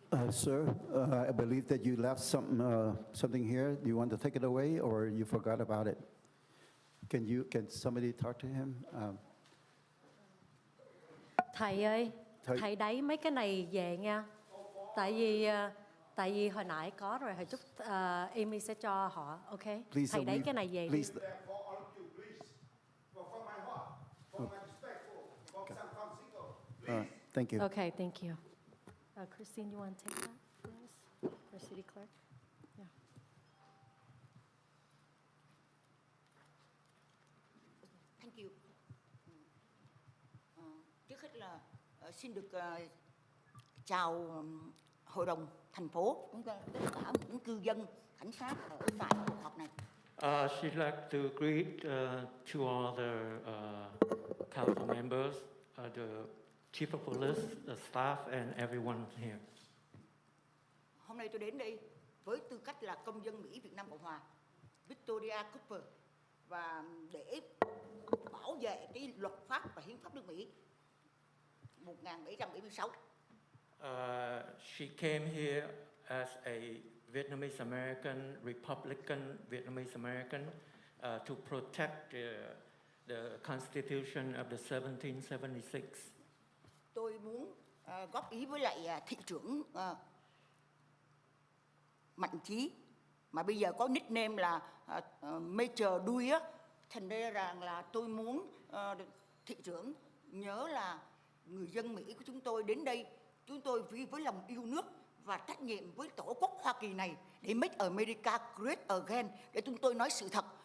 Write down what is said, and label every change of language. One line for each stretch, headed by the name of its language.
English: Sir, I believe that you left something here. Do you want to take it away, or you forgot about it? Can somebody talk to him?
Vietnamese: Thầy ơi, Thầy- thầy đẩy mấy cái này về nha. Tại vì hồi nãy có rồi, hồi chút Amy sẽ cho họ, ok?
English: Please,
Vietnamese: Thầy đẩy cái này về đi.
English: please. Thank you. Okay, thank you. Christine, you want to take that, please, for city clerk? Yeah. Thank you.
Vietnamese: Trước hết là xin được chào hội đồng thành phố, cũng tất cả những cư dân, cảnh sát ở tại cuộc họp này.
English: She'd like to greet to all the council members, the chief of police, the staff, and everyone here.
Vietnamese: Hôm nay tôi đến đây với tư cách là công dân Mỹ Việt Nam Cộng Hòa, Victoria Cooper, và để bảo vệ cái luật pháp và hiến pháp nước Mỹ 1776.
English: She came here as a Vietnamese American, Republican Vietnamese American, to protect the Constitution of the 1776.
Vietnamese: Tôi muốn góp ý với lại thị trưởng Mạnh Chí, mà bây giờ có nickname là Major Đuôi á, thành ra rằng là tôi muốn thị trưởng nhớ là người dân Mỹ của chúng tôi đến đây, chúng tôi với lòng yêu nước và trách nhiệm với tổ quốc Hoa Kỳ này để
English: make America great again,
Vietnamese: để chúng tôi nói sự thật.